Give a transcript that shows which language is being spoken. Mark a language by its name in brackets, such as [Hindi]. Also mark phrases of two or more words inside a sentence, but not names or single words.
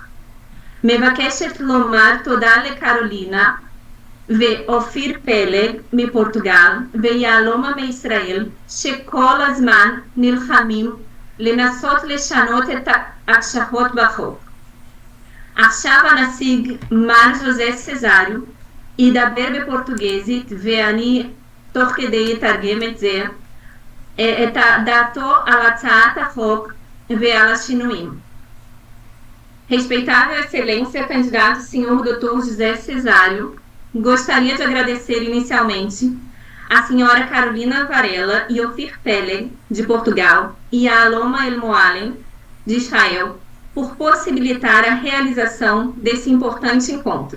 [Hebrew] מבקשת לומר תודה לקרולינה ואופיר פלג מפורטוגל ויהלומה מישראל שכל הזמן נלחמים לנסות לשנות את ההקשחות בחוק. עכשיו הנציג מר ז'וזה סזריו ידבר בפורטוגזית ואני תוך כדי אתרגם את דעתו על הצעת החוק ועל השינויים. [Portuguese] Respeitável Excelência, candidato senhor Dr. José Cesário, gostaria de agradecer inicialmente a senhora Carolina Varela e Ofir Peleg, de Portugal, e a Aloma El Moalem, de Israel, por possibilitar a realização desse importante encontro.